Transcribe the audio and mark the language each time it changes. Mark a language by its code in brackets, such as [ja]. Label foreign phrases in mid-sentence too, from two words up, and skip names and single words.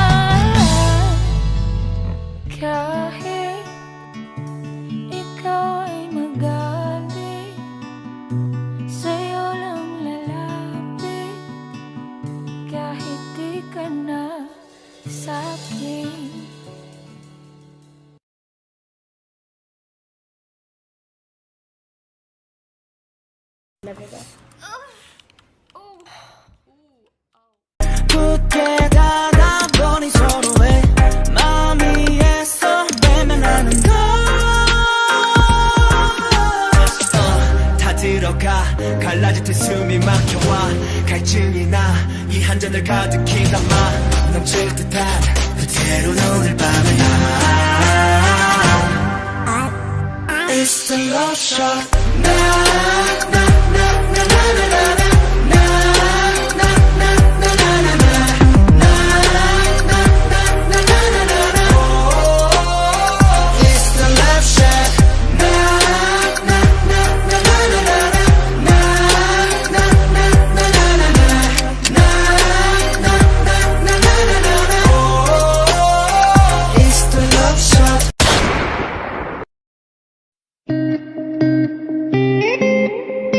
[tl] Kahit ikaw ay magaling, sa'yo lang lalapit. Kahit di ka na sa'kin. [ko] 굳게 가다보니 서로의 마음이 애써 외면하는 걸. 다 들어가 갈라질 때 숨이 막혀와 갈증이 나 이 한 잔을 가득히 담아 넘칠 듯한 그대로 오늘 밤을 담아. [en] It's the love shot. It's the love shot. It's the love shot.